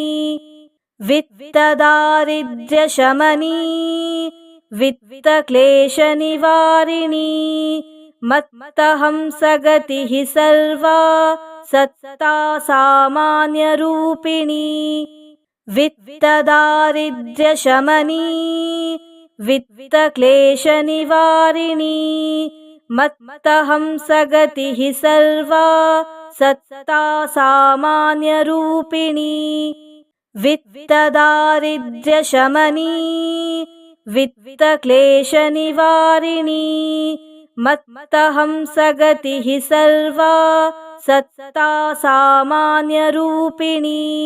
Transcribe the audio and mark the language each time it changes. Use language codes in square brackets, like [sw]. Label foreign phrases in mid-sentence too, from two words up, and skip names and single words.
[sa] ವಿತ್ತ ದಾರಿದ್ರ್ಯ ಶಮನಿ, ವಿತ್ತ ಕ್ಲೇಶ ನಿವಾರಿಣಿ, ಮತ್ತ ಹಂಸಗತಿ ಸರ್ವಾ ಸತ್ತಾ ಸಾಮಾನ್ಯ ರೂಪಿಣಿ. ವಿತ್ತ ದಾರಿದ್ರ್ಯ ಶಮನಿ, वित्तक्लेशनिवारिणी मत्तहंसगतिः सर्वा सत्ता सामान्यरूपिणी वित्तदारिद्र्यशमनी वित्तक्लेशनिवारिणी मत्तहंसगतिः सर्वा सत्ता सामान्यरूपिणी